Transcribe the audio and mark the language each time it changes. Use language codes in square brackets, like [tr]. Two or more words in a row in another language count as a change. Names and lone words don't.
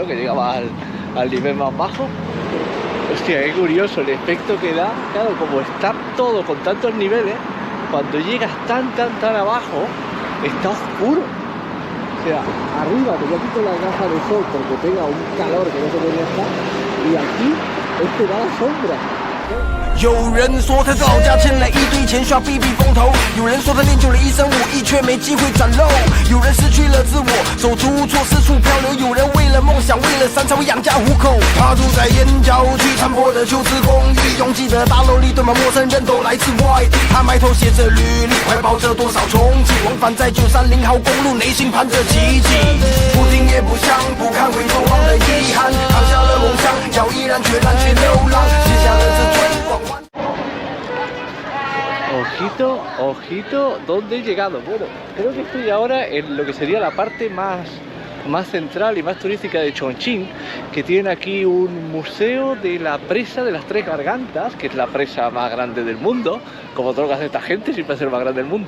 [es] Que llegaba al nivel más bajo. Hostia, qué curioso el efecto que da. Claro, como está todo con tantos niveles, cuando llegas tan abajo, está oscuro. O sea, arriba te voy a quitar la gafa de sol porque pega un calor que no se podría estar, y aquí este da la sombra. [zh] 有人说他早家欠了一堆钱，需要避避风头；有人说他练就了一身武艺，却没机会展露；有人失去了自我，手足无措，四处漂流；有人为了梦想，为了山才会养家糊口。他住在燕郊区残破的旧式公寓，拥挤的大楼里堆满陌生人，都来自外地。他埋头写着履历，怀抱着多少憧憬，往返在930号公路，内心盼着奇迹。不听也不想，不堪回头望的遗憾，扛下了梦想，要毅然决然去流浪，写下了这最广。 [es] Ojito, ¿dónde he llegado? Bueno, creo que estoy ahora en lo que sería la parte más central y más turística de Chongqing, que tienen aquí un museo de la presa de las Tres Gargantas, que es la presa más grande del mundo, como todo lo que hace esta gente, siempre es el más grande del mundo.